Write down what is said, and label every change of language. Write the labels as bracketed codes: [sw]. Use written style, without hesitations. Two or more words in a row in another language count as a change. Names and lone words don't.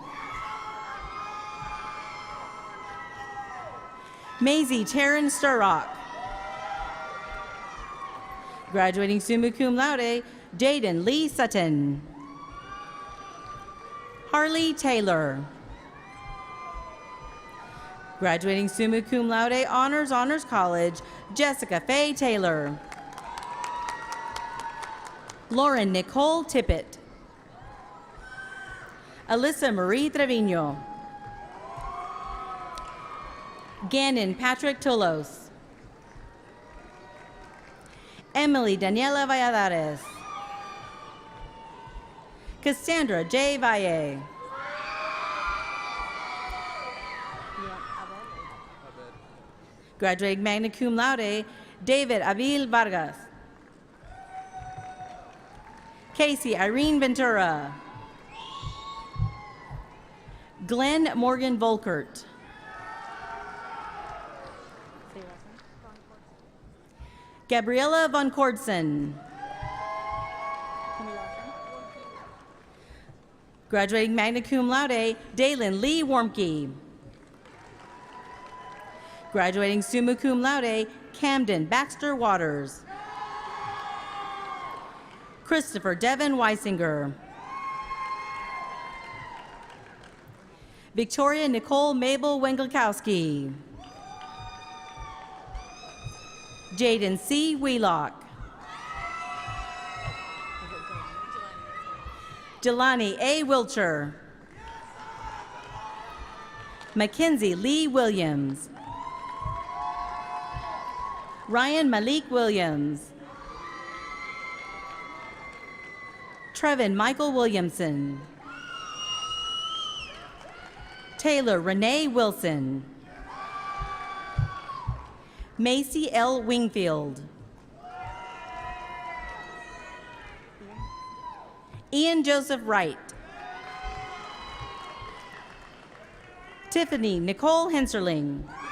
[en] Maisie Taryn Sturrock. Graduating [la] summa cum laude, [en] Jaden Lee Sutton. Harley Taylor. Graduating [la] summa cum laude, [en] Honors College, Jessica Faye Taylor. Lauren Nicole Tippett. Alyssa Marie Trevino. Gannon Patrick Tulos. Emily Daniela Valladares. Cassandra J. Valle. Graduating [la] magna cum laude, [en] David Avil Vargas. Casey Irene Ventura. Glenn Morgan Volkert. Gabriella Von Cordson. Graduating [la] magna cum laude, [en] Dalen Lee Warmke. Graduating [la] summa cum laude, [en] Camden Baxter Waters. Christopher Devin Weisinger. Victoria Nicole Mabel Wengelkowski. Jaden C. Wheelock. Jelani A. Wilcher. Mackenzie Lee Williams. Ryan Malik Williams. Trevin Michael Williamson. Taylor Renee Wilson. Macy L. Wingfield. Ian Joseph Wright. Tiffany Nicole Henserling.